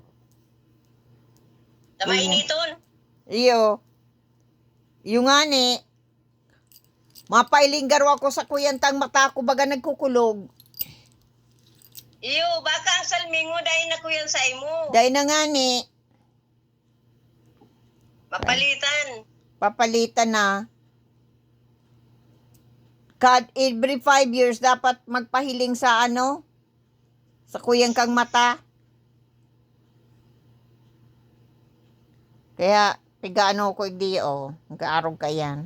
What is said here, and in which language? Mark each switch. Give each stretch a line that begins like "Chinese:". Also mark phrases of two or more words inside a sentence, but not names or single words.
Bikol: Sa mainiton. Iyo. Yung nga ni, mapailing garo ako sa kuyantang mata ko baga nagkukulog. Iyo, baka ang salmingo dahil na kuyan sa imo. Dahil na nga ni, Mapalitan. papalitan na.
English: Every 5 years
Bikol: dapat magpahiling sa sa kuyang kang mata. Kaya, pigaano ko hindi nag-aarog ka yan.